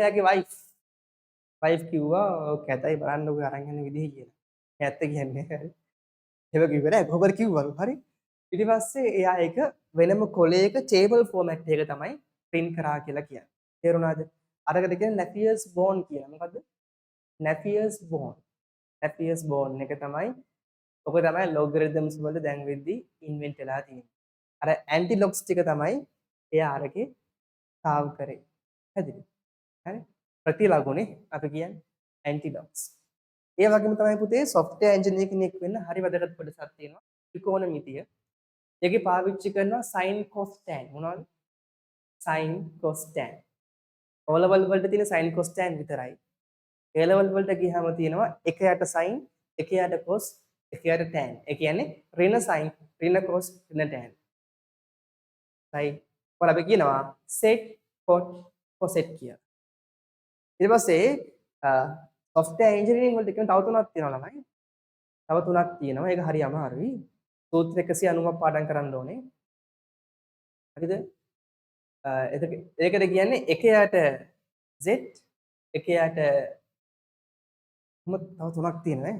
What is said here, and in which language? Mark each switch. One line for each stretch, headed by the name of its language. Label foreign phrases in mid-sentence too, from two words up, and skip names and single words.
Sinhala: එයාගේ wife කිව්වා ඔක කැතයි බලන්නකෝ අරන් යන විදිහ කියලා. ඇත්ත කියන්නේ. හරි. ඒක කිව්වේ නෑ කොහොමද කිව්වලු. හරි. ඊට පස්සේ එයා ඒක වෙනම කොලයක
English: table format
Sinhala: එකක තමයි print කරා කියලා කියන්නේ. තේරුණාද? අරකට කියන්නේ Napier's bone කියලා. මොකද්ද? Napier's bone. Napier's bone එක තමයි ඔක තමයි logarithms වල දැන් වෙද්දි invent වෙලා තියෙන්නේ. අර
English: anti logs
Sinhala: ටික තමයි එයා අරගේ carve කරේ. හරිද? හරි? ප්‍රතිලගුනේ අපි කියන්නේ
English: anti logs.
Sinhala: ඒ වගේම තමයි පුතේ
English: software engineer
Sinhala: කෙනෙක් වෙන්න හරි වැදගත් කොටසක් තියෙනවා. ත්‍රිකෝණමිතිය. ඒකේ පාවිච්චි කරනවා
English: sin cos tan.
Sinhala: මොනවද?
English: sin cos tan. O level
Sinhala: වලට තියෙන
English: sin cos tan විතරයි.
Sinhala: A level වලට ගියාම තියෙනවා එක යට sin, එක යට cos, එක යට tan. ඒ කියන්නේ ඍණ sin, ඍණ cos, ඍණ tan. right? ඔයාලා අපි කියනවා
English: sec cot cosec
Sinhala: කියලා. ඊට පස්සේ
English: software engineering
Sinhala: වලට කියන තව තුනක් තියෙනවා ළමයි. තව තුනක් තියෙනවා. ඒක හරි අමාරුයි. සූත්‍ර 190ක් පාඩම් කරන්න ඕනේ. හරිද? ඒකට කියන්නේ එක යට z, එක යට තව තුනක් තියෙනවා නේ.